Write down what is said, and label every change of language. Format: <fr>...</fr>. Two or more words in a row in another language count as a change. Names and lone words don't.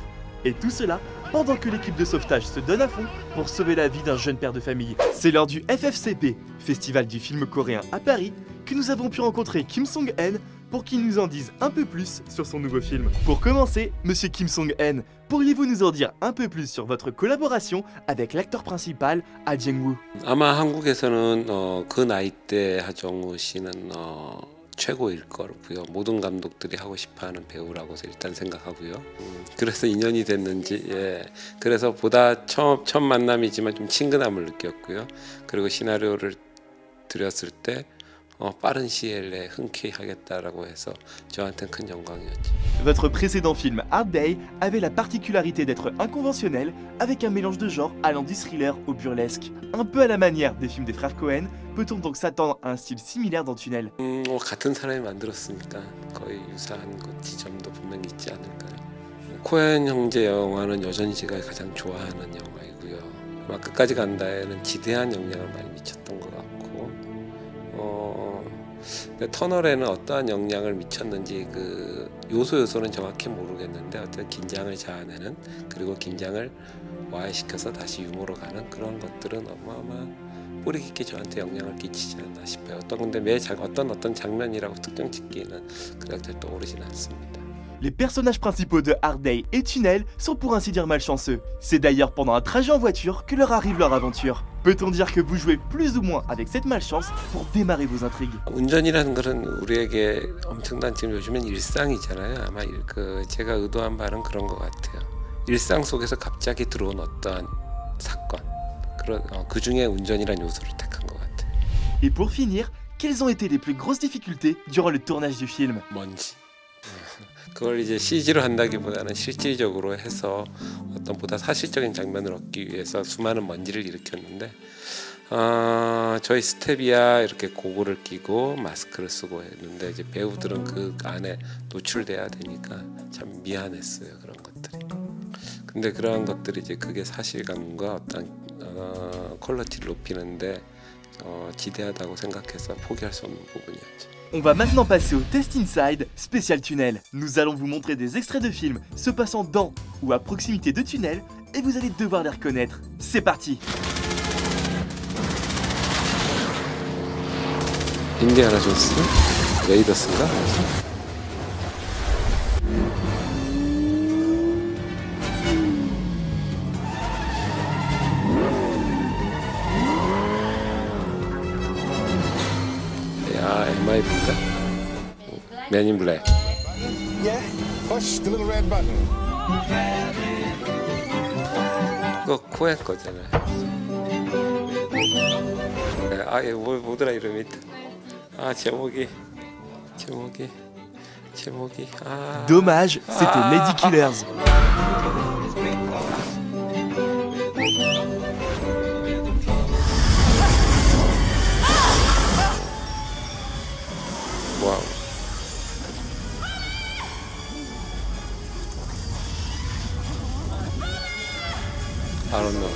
<fr>Et tout cela pendant que l'équipe de sauvetage se donne à fond pour sauver la vie d'un jeune père de famille. C'est lors du FFCP, Festival du film coréen à Paris, que nous avons pu rencontrer Kim Song-eun pour qu'il nous en dise un peu plus sur son nouveau film. Pour commencer, monsieur Kim Song-eun, pourriez-vous nous en dire un peu plus sur votre collaboration avec l'acteur principal, Ah Jang-woo?</fr> <ko>아마 한국에서는 그 나이 때 하정우 씨는 최고일 거고요. 모든 감독들이 하고 싶어하는 배우라고 일단 생각하고요. 그래서 인연이 됐는지 그래서 보다 처음 만남이지만 좀 친근함을 느꼈고요. 그리고 시나리오를 드렸을 때 빠른 시일 내에 흔쾌히 하겠다라고 해서 저한테는 큰 영광이었죠.</ko> <fr>Votre précédent film Hard Day avait la particularité d'être inconventionnel avec un mélange de genres allant du thriller au burlesque. Un peu à la manière des films des frères Cohen, peut-on donc s'attendre à un style similaire dans Tunnel?</fr> <ko>같은 사람이 만들었으니까 거의 유사한 지점도 분명히 있지 않을까요? 코엔 형제 영화는 여전히 제가 가장 좋아하는 영화이고요. 아마 끝까지 간다에는 지대한 영향을 많이 미쳤던 것 같고 근데 터널에는 어떠한 영향을 미쳤는지 그 요소는 정확히 모르겠는데 어떤 긴장을 자아내는 그리고 긴장을 와해시켜서 다시 유머로 가는 그런 것들은 뿌리 깊게 저한테 영향을 끼치지 않나 싶어요. 근데 어떤 장면이라고 특정 짓기는 그닥 잘 떠오르진 않습니다.</ko> <fr>Les personnages principaux de Hard Day et Tunnel sont pour ainsi dire malchanceux. C'est d'ailleurs pendant un trajet en voiture que leur arrive leur aventure. Peut-on dire que vous jouez plus ou moins avec cette malchance pour démarrer vos intrigues?</fr> <ko>운전이라는 것은 우리에게 엄청난 지금 요즘엔 일상이잖아요. 아마 제가 의도한 바는 그런 것 같아요. 일상 속에서 갑자기 들어온 어떠한 사건, 그 중에 운전이라는 요소를 택한 것 같아요.</ko> <fr>Et pour finir, quelles ont été les plus grosses difficultés durant le tournage du film?</fr> <ko>먼지. 그걸 이제 CG로 한다기보다는 실질적으로 해서 어떤 보다 사실적인 장면을 얻기 위해서 수많은 먼지를 일으켰는데 저희 스텝이야 이렇게 고글을 끼고 마스크를 쓰고 했는데 이제 배우들은 그 안에 노출돼야 되니까 참 미안했어요 그런 것들이. 근데 그러한 것들이 이제 그게 사실감과 어떤 퀄리티를 높이는데 지대하다고 생각해서 포기할 수 없는 부분이었죠.</ko> <fr>On va maintenant passer au Test Inside spécial Tunnel. Nous allons vous montrer des extraits de films se passant dans ou à proximité de Tunnel et vous allez devoir les reconnaître. C'est parti!</fr> <ko>인디아나 존스? 레이더스인가? MIB인가? Men in Black.</ko> <en>Yeah, push the little red button.</en> <ko>그거 코엔 거잖아요. 뭐더라 이름이? 제목이.</ko> <fr>Dommage, c'était Lady Killers.</fr> <ko>와우.</ko> <en>I don't know.</en>